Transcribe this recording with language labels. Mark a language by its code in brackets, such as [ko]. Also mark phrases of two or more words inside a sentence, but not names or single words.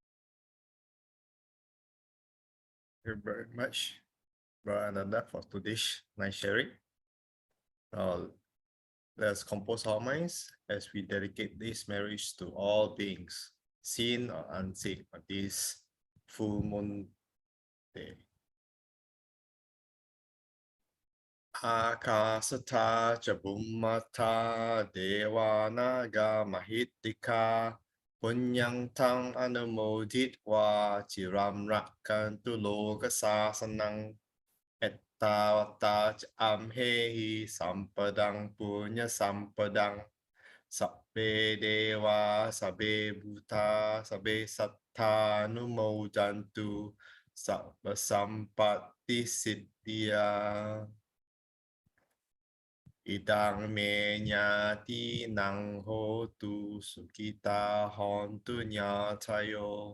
[en] Thank you very much, Brother Ānanda, for today's nice sharing. Now, let's compose our minds as we dedicate this marriage to all beings, seen or unseen, on this full moon day. [pi] Akasatha ca Bhummata Devanaga Mahittika Punyang Tang Anumoditva Chiram Rakkantu Loka Sasanang Ettavata Amhehi Sampadang Punya Sampadang Sabbe Deva Sabbe Bhuta Sabbe Sattha Numodantu Sabba Sampatti Siddhya Idang me nyati nang hotu sukita hontu nyatayo.